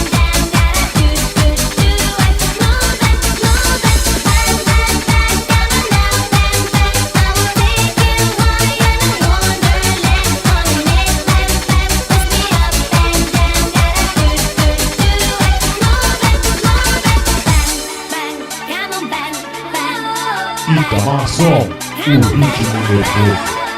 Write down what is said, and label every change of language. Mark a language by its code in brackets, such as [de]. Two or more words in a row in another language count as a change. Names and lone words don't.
[en] Gotta do it, move it, move it. Bang, bang, bang, come on now, bang, bang. I will take you high in a wonderland. Money make bang, bang, push me up and down. Gotta do it, move it, move it. Bang, bang, come on, bang, bang. Itamason, [pt] o ritmo nervoso.